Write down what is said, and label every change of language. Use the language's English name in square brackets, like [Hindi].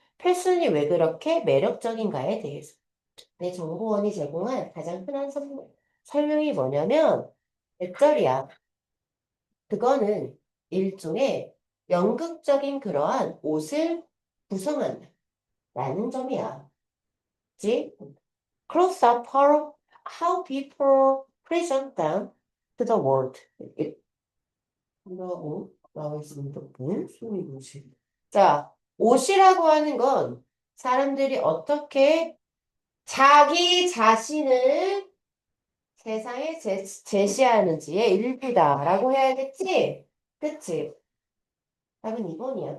[Korean] 패션이 왜 그렇게 매력적인가에 대해서. 내 정보원이 제공한 가장 흔한 설명이 뭐냐면, 백절이야. 그거는 일종의 연극적인 그러한 옷을 구성한다. 라는 점이야. 그치? [English] Clothes are part of how people present them to the world. [Korean] 라고 나와 있습니다. 뭔 소리지? 자, 옷이라고 하는 건 사람들이 어떻게 자기 자신을 세상에 제시하는지의 일부다라고 해야겠지? 그치? 답은 2번이야.